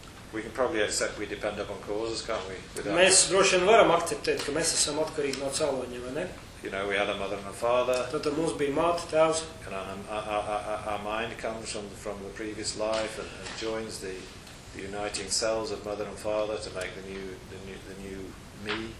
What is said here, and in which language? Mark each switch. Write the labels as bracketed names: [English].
[English] We can probably accept we depend upon causes, can't we? [Latvian] Mēs droši vien varam akceptēt, ka mēs esam atkarīgi no cēloņiem, vai ne? [English] You know, we had a mother and a father. [Latvian] Tad mums bija māte, tēvs. [English] And our mind comes from the previous life and joins the uniting cells of mother and father to make the new me.